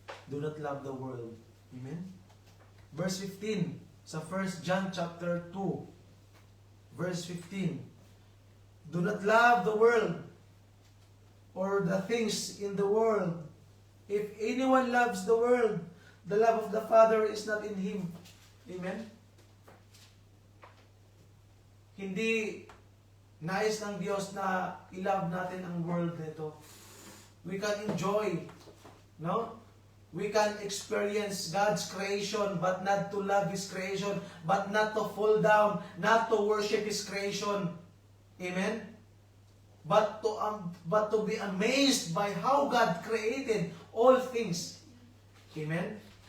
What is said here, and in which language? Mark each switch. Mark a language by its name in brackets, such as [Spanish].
[English] Do not love the world. Amen? Verse 15, sa 1 John chapter 2, verse 15. Do not love the world or the things in the world. If anyone loves the world, the love of the Father is not in him. Amen? [Filipino] Hindi nais ng Diyos na i-love natin ang world nito. [English] We can enjoy, no? We can experience God's creation, but not to love His creation, but not to fall down, not to worship His creation. Amen? But to be amazed by how God created all things. Amen?